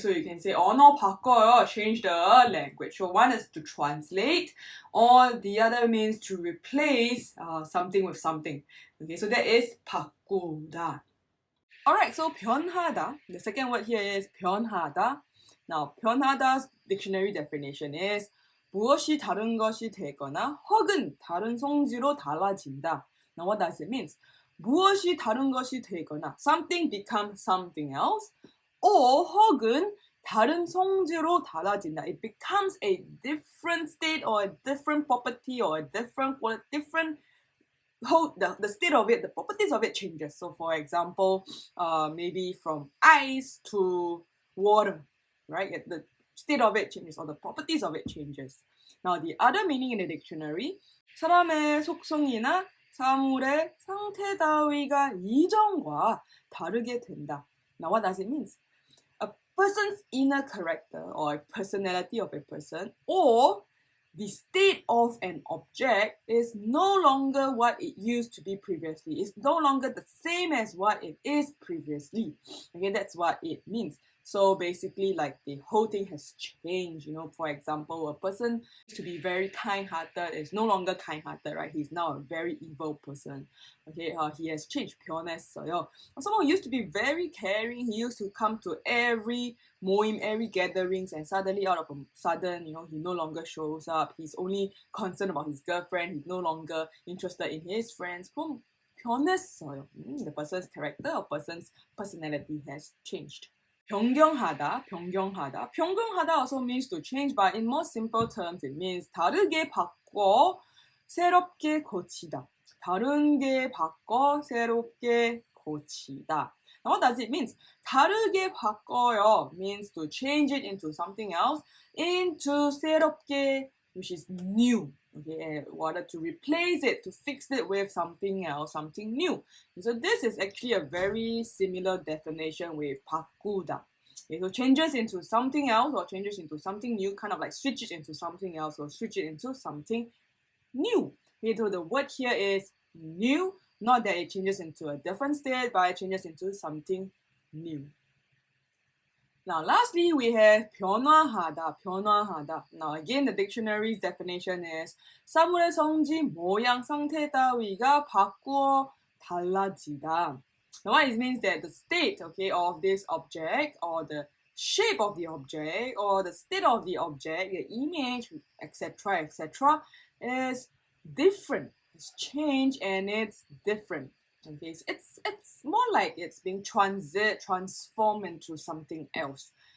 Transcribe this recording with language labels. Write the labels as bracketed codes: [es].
[en] So you can say [ko] 언어 바꿔요, [en] change the language. So one is to translate, or the other means to replace something with something. Okay, so that is 바꾸다. Alright, so 변하다. The second word here is 변하다. Now, 변하다's dictionary definition is [ko] 무엇이 다른 것이 되거나 혹은 다른 성질로 달라진다. [en] Now, what does it mean? [ko] 무엇이 다른 것이 되거나 [en] something becomes something else, or [ko] 혹은 다른 성질로 달라진다. [en] It becomes a different state or a different property or a different the state of it, the properties of it changes. So for example, maybe from ice to water, right? The state of it changes or the properties of it changes. Now, the other meaning in the dictionary, [ko] 사람의 속성이나 사물의 상태 따위가 이전과 다르게 된다. [en] Now, what does it mean? A person's inner character or a personality of a person, or the state of an object is no longer what it used to be previously. It's no longer the same as what it is previously. Okay, that's what it means. So basically, like, the whole thing has changed. You know, for example, a person used to be very kind-hearted is no longer kind-hearted, right? He's now a very evil person. Okay, he has changed. 변했어요. Someone who used to be very caring, he used to come to every moim, every gatherings, and suddenly out of a sudden, you know, he no longer shows up. He's only concerned about his girlfriend. He's no longer interested in his friends. [ko] 그럼 변했어요. [en] The person's character or person's personality has changed. [ko] 병경하다. [en] 병경하다 also means to change, but in more simple terms, it means [ko] 다르게 바꿔 새롭게 고치다. 다르게 바꿔 새롭게 고치다. [en] Now, what does it mean? [ko] 다르게 바꿔요 [en] means to change it into something else, into 새롭게, which is new. Okay, in order to replace it, to fix it with something else, something new. And so this is actually a very similar definition with 바꾸다. Okay, so changes into something else or changes into something new, kind of like switch it into something else or switch it into something new. Okay, so the word here is new, not that it changes into a different state, but it changes into something new. Now, lastly, we have 변화하다. Now, again, the dictionary's definition is [ko] 사물의 성질, 모양, 상태 따위가 바꾸어 달라지다. [en] Now, what it means that the state, okay, of this object, or the shape of the object, or the state of the object, the image, etc., is different. It's changed and it's different. Okay, so it's more like it's being transformed into something else.